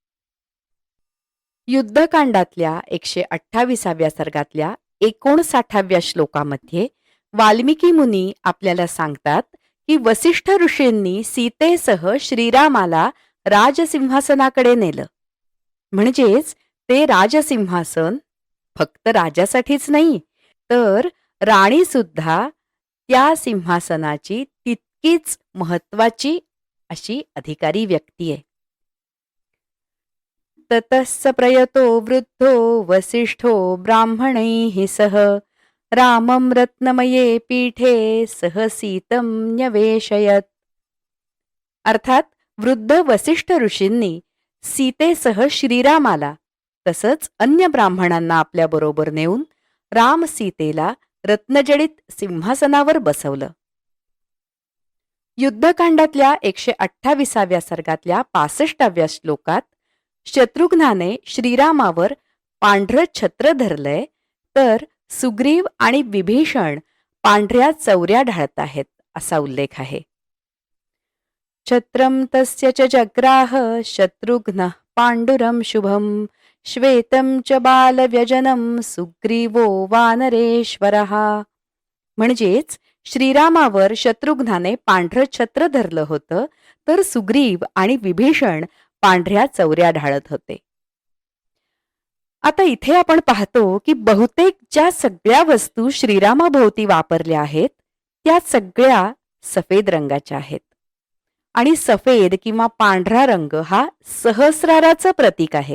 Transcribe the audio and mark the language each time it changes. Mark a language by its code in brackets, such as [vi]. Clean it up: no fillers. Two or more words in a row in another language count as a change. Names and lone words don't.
[mr] युद्धकांडातल्या 128व्या सर्गातल्या 59व्या श्लोकामध्ये वाल्मिकी मुनी आपल्याला सांगतात की वसिष्ठ ऋषींनी सीतेसह श्रीरामाला राजसिंहासनाकडे नेलं. म्हणजेच ते राजसिंहासन फक्त राजासाठीच नाही तर राणी सुद्धा त्या सिंहासनाची तितकीच महत्वाची अशी अधिकारी व्यक्ती आहे. [sa] ततस्स प्रयतो वृद्धो वसिष्ठो ब्राह्मणैः सह रामं रत्नमये पीठे सह सीतं न्यवेशयत. [mr] अर्थात वृद्ध वसिष्ठ ऋषींनी सीतेसह श्रीरामाला तसंच अन्य ब्राह्मणांना आपल्याबरोबर नेऊन राम सीतेला रत्नजडित सिंहासनावर बसवलं. युद्धकांडातल्या 128व्या सर्गातल्या 65व्या श्लोकात शत्रुघ्नाने श्रीरामावर पांढरं छत्र धरलंय तर सुग्रीव आणि विभीषण पांढऱ्या चौऱ्या ढाळत आहेत असा उल्लेख आहे. [sa] छत्रम तस्य च जग्राह शत्रुघ्नः पांडुरं शुभं श्वेतं च बालव्यजनं सुग्रीवो वानरेश्वरः. [mr] म्हणजेच श्रीरामावर शत्रुघ्नाने पांढरं छत्र धरलं होतं तर सुग्रीव आणि विभीषण पांढऱ्या चौऱ्या ढाळत होते. आता इथे आपण पाहतो की बहुतेक ज्या सगळ्या वस्तू श्रीरामाभोवती वापरल्या आहेत त्या सगळ्या सफेद रंगाच्या आहेत आणि सफेद किंवा पांढरा रंग हा सहस्राराचं प्रतीक आहे.